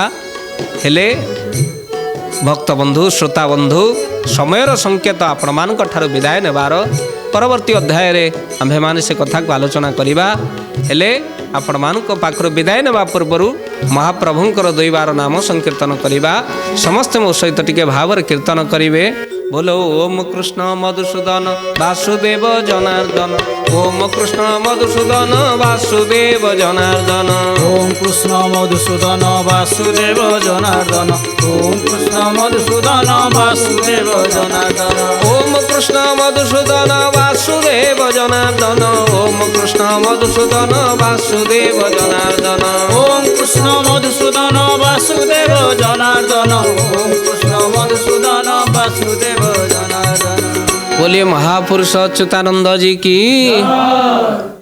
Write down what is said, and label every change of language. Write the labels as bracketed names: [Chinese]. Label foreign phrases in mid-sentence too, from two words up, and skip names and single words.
[Odia] ହେଲେ ଭକ୍ତବନ୍ଧୁ, ଶ୍ରୋତାବନ୍ଧୁ, ସମୟର ସଂକେତ ଆପଣମାନଙ୍କ ଠାରୁ ବିଦାୟ ନେବାର, ପରବର୍ତ୍ତୀ ଅଧ୍ୟାୟରେ ଆମ୍ଭେମାନେ ସେ କଥାକୁ ଆଲୋଚନା କରିବା। ହେଲେ ଆପଣମାନଙ୍କ ପାଖରୁ ବିଦାୟ ନେବା ପୂର୍ବରୁ ମହାପ୍ରଭୁଙ୍କର ଦୈବାର ନାମ ସଂକୀର୍ତ୍ତନ କରିବା। ସମସ୍ତେ ମୋ ସହିତ ଟିକେ ଭାବରେ କୀର୍ତ୍ତନ କରିବେ। [Hindi] बोलो ओम कृष्ण मधुसूदन वासुदेव जनार्दन, ओम कृष्ण मधुसूदन वासुदेव जनार्दन, ओम कृष्ण मधुसूदन वासुदेव जनार्दन, ओम कृष्ण मधुसूदन वासुदेव जनार्दन, ओम कृष्ण मधुसूदन वासुदेव जनार्दन, ओम कृष्ण मधुसूदन वासुदेव जनार्दन, ओम कृष्ण मधुसूदन वासुदेव जनार्दन, ओम कृष्ण मधुसूदन वासुदेव जनार्दन। बोलिए महापुरुष अच्युतानंद जी की।